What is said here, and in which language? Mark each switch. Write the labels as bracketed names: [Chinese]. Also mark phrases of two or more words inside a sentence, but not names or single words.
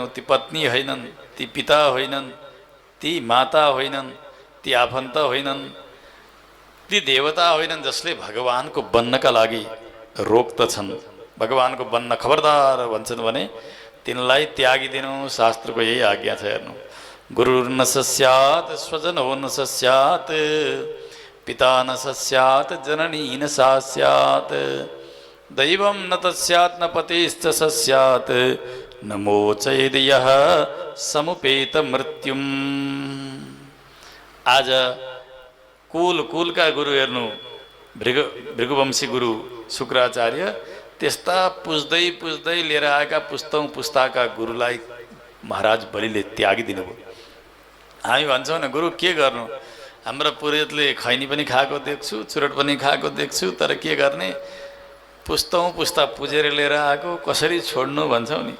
[Nepali] ती पत्नी होइनन्, ती पिता होइनन्, ती माता होइनन्, ती आफन्त होइनन्, ती देवता होइनन् जसले भगवानको बन्नका लागि रोक्दछन्। भगवानको बन्न खबरदार भन्छन् भने तिनलाई त्यागिदिनु। शास्त्रको यही आज्ञा छ। हेर्नु, [Sanskrit] गुरुर्न सस्यात् स्वजनो न सस्यात्, पिता न सस्यात् जननी न सा स्यात्, दैवं न तस्यात् न पतिश्च सस्यात्, न मोचयेद यः समुपेत मृत्युम्। [Nepali] आज कुलका गुरु हेर्नु, भृगुवंशी गुरु शुक्राचार्य त्यस्ता पुज्दै पुज्दै लिएर आएका पुस्तौँ पुस्ताका गुरुलाई महाराज बलिले त्यागिदिनु भयो। हामी भन्छौँ न गुरु के गर्नु, हाम्रो पुरोहितले खैनी पनि खाएको देख्छु, चुरोट पनि खाएको देख्छु, तर के गर्ने, पुस्तौँ पुस्ता पुजेर लिएर आएको, कसरी छोड्नु भन्छौँ नि।